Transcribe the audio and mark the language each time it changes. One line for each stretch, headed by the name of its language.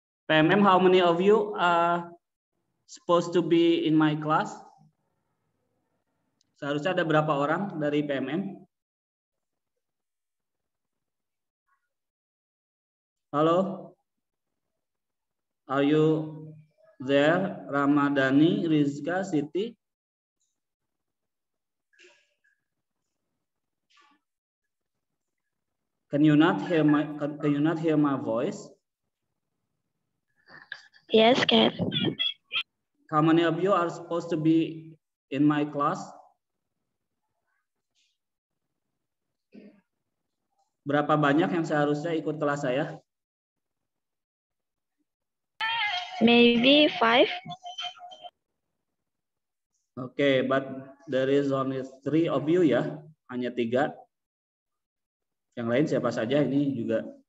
English: PMM, how many of you are supposed to be in my class?
Indonesian: Seharusnya ada berapa orang dari PMM?
English: Halo? Are you there? Ramadhani, Rizka, Siti? Can you not hear my voice? Yes, can. How many of you are supposed to be in my class?
Indonesian: Berapa banyak yang seharusnya ikut kelas saya?
English: Maybe 5. Okay, but there is only 3 of you ya,
Indonesian: hanya 3. Yang lain siapa saja ini juga.